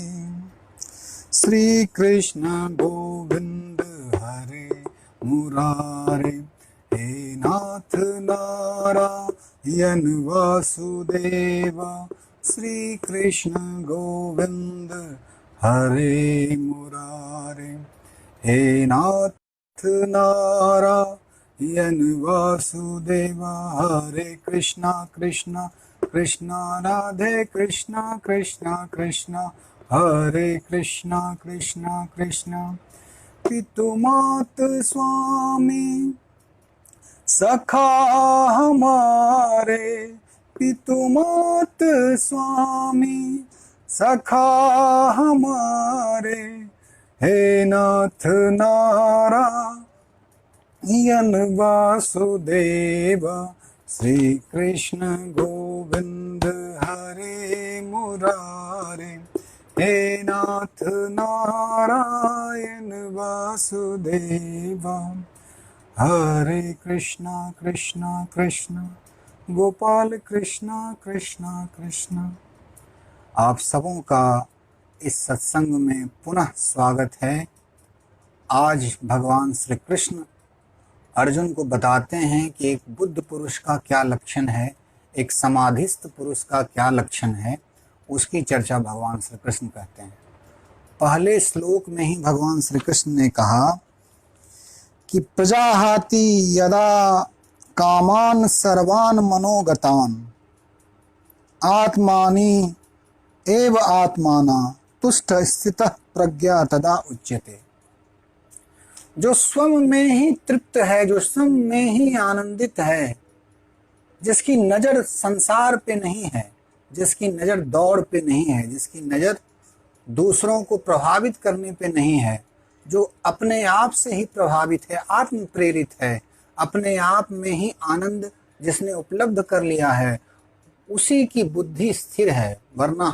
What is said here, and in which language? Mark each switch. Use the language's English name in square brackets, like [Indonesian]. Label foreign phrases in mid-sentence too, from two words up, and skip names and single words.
[Sanskrit] श्री कृष्ण गोविंद हरे मुरारे हे नाथ नारायण वासुदेव। श्री कृष्ण गोविंद हरे मुरारे हे नाथ नारायण वासुदेव। हरे कृष्णा कृष्णा कृष्णा राधे कृष्णा कृष्णा कृष्णा हरे कृष्णा कृष्णा कृष्णा। [Hindi] पितुमात स्वामी सखा हमारे पितुमात स्वामी सखा हमारे हे नाथ नारायण वासुदेव। [Sanskrit] श्री कृष्ण गोविंद हरे मुरारे हे नाथ नारायण वासुदेव। हरे कृष्णा कृष्णा कृष्णा गोपाल कृष्णा कृष्णा कृष्णा। [Hindi] आप सबों का इस सत्संग में पुनः स्वागत है। आज भगवान श्री कृष्ण अर्जुन को बताते हैं कि एक बुद्ध पुरुष का क्या लक्षण है, एक समाधिस्थ पुरुष का क्या लक्षण है, उसकी चर्चा भगवान श्री कृष्ण कहते हैं। पहले श्लोक में ही भगवान श्री कृष्ण ने कहा कि [Sanskrit] प्रजाहाति यदा कामान सर्वान मनोगतान आत्मानि एव आत्माना तुष्ट स्थितः प्रज्ञा तदा उच्यते। [Hindi] जो स्वयं में ही तृप्त है, जो स्वयं में ही आनंदित है, जिसकी नजर संसार पे नहीं है, जिसकी नजर दौड़ पे नहीं है, जिसकी नजर दूसरों को प्रभावित करने पे नहीं है, जो अपने आप से ही प्रभावित है, आत्म प्रेरित है, अपने आप में ही आनंद जिसने उपलब्ध कर लिया है, उसी की बुद्धि स्थिर है।